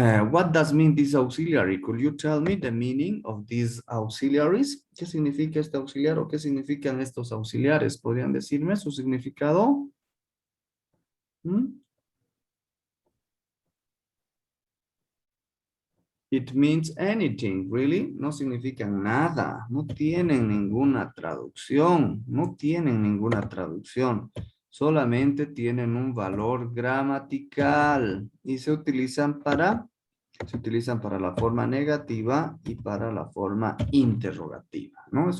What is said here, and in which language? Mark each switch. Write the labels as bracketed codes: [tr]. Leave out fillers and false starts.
[en] What does mean this auxiliary? Could you tell me the meaning of these auxiliaries? [es] ¿Qué significa este auxiliar o qué significan estos auxiliares? ¿Podrían decirme su significado? [en] It means anything, really. [es] No significan nada. No tienen ninguna traducción. No tienen ninguna traducción. Solamente tienen un valor gramatical y se utilizan para la forma negativa y para la forma interrogativa, ¿no?